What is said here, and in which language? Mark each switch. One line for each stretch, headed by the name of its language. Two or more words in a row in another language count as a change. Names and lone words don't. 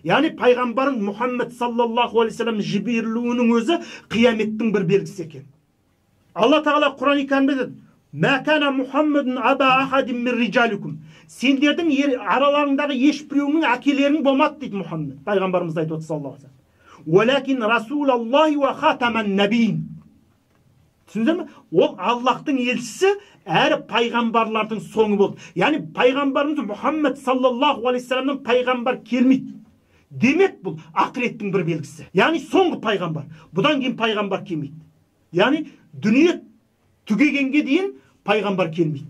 Kazakh: Яғни пайғамбарың Мұхаммед
Arabic: صلى الله عليه وسلم
Kazakh: жіберілуінің өзі қияметтің бір белгісі екен. Алла тағала Құран-ы Кәрімде
Arabic: ما كان محمد أبا أحد من رجالكم.
Kazakh: Сендердің араларыңдағы ешбіреуінің әкелерің болмады дейді Мұхаммед. Пайғамбарымыз айтып отыр
Arabic: صلى الله عليه وسلم. ولكن رسول الله وخاتم النبيين.
Kazakh: Түсіндіңіздер ме? Ол Аллахтың елшісі әрі пайғамбарлардың соңы болды. Яғни пайғамбарымыз Мұхаммед
Arabic: صلى الله عليه وسلم
Kazakh: пайғамбар келмейді. Демек бұл ақыреттің бір белгісі. Яғни соңғы пайғамбар. Бұдан кейін пайғамбар келмейді. Яғни дүние түгегенге дейін пайғамбар келмейді.